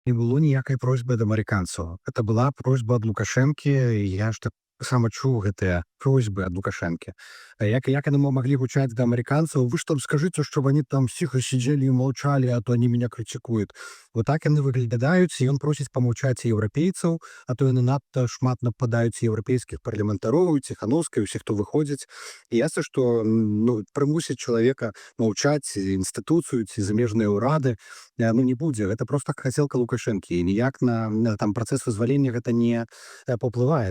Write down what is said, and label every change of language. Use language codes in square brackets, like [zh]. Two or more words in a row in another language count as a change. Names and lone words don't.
[be] Не было ніякай просьбы ад амерыканцаў. [ru] Это была просьба [be] ад Лукашэнкі. Я ж таксама чуў гэтыя просьбы ад Лукашэнкі. Як яны маглі гучаць да амерыканцаў: [ru] "Вы ж там скажите, чтоб они там тихо сидели и молчали, а то они меня критикуют". [be] Вот так яны выглядаюць, і ён просіць памаўчаць еўрапейцаў, а то яны надта шмат нападаюць еўрапейскіх парламентароў, Ціханаўскай, усіх, хто выходзіць. І ясна, што ну, прымусіць чалавека маўчаць інстытуцыю ці замежныя ўрады ну, не будзе. Гэта проста хацелка Лукашэнкі, і ніяк на там працэс вызвалення гэта не паўплывае.